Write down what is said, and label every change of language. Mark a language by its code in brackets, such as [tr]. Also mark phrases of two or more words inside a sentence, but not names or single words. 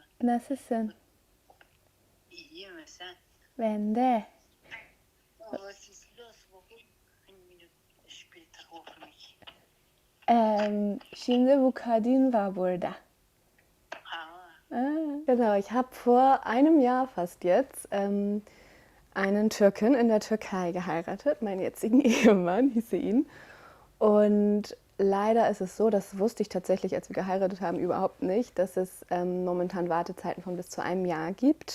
[tr] Nasılsın? İyiyim sen. Ben de. [de] Was ist los? Warum? Eine Minute später rufe mich. [tr] Şimdi bu kadın war burada. Ah, [de] Genau, ich habe vor einem Jahr fast jetzt einen Türken in der Türkei geheiratet, meinen jetzigen Ehemann, hieße ihn. Und leider ist es so, das wusste ich tatsächlich, als wir geheiratet haben, überhaupt nicht, dass es momentan Wartezeiten von bis zu einem Jahr gibt.